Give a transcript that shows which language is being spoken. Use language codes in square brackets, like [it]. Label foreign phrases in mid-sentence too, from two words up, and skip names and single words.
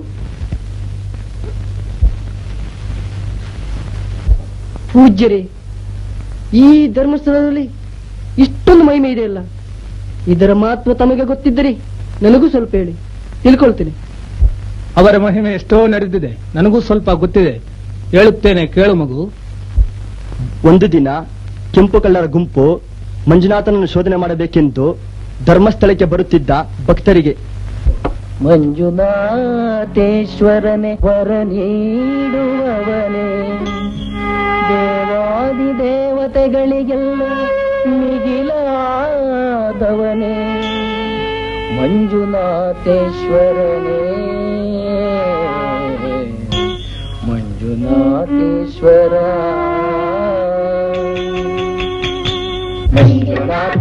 [kn] ಪೂಜ್ಯರೇ, ಈ ಧರ್ಮಸ್ಥಳದಲ್ಲಿ ಇಷ್ಟೊಂದು ಮಹಿಮೆ ಇದೆಯಲ್ಲ, ಇದರ ಮಹತ್ವ ತಮಗೆ ಗೊತ್ತಿದ್ದರೆ ನನಗೂ ಸ್ವಲ್ಪ ಹೇಳಿ, ತಿಳ್ಕೊಳ್ತೇನೆ. ಅವರ ಮಹಿಮೆ ಎಷ್ಟೋ ನಡೆದಿದೆ, ನನಗೂ ಸ್ವಲ್ಪ ಗೊತ್ತಿದೆ, ಹೇಳುತ್ತೇನೆ ಕೇಳು ಮಗು. ಒಂದು ದಿನ ಕೆಂಪು ಕಳ್ಳರ ಗುಂಪು ಮಂಜುನಾಥನನ್ನು ಶೋಧನೆ ಮಾಡಬೇಕೆಂದು ಧರ್ಮಸ್ಥಳಕ್ಕೆ ಬರುತ್ತಿದ್ದ ಭಕ್ತರಿಗೆ, ಮಂಜುನಾಥೇಶ್ವರನೇ ವರ ನೀಡುವವನೇ, ದೇವಾದಿ ದೇವತೆಗಳಿಗೆಲ್ಲ ಮಿಗಿಲಾದವನೇ, ಮಂಜುನಾಥೇಶ್ವರನೇ, ಮಂಜುನಾಥೇಶ್ವರ, ಮಂಜುನಾಥ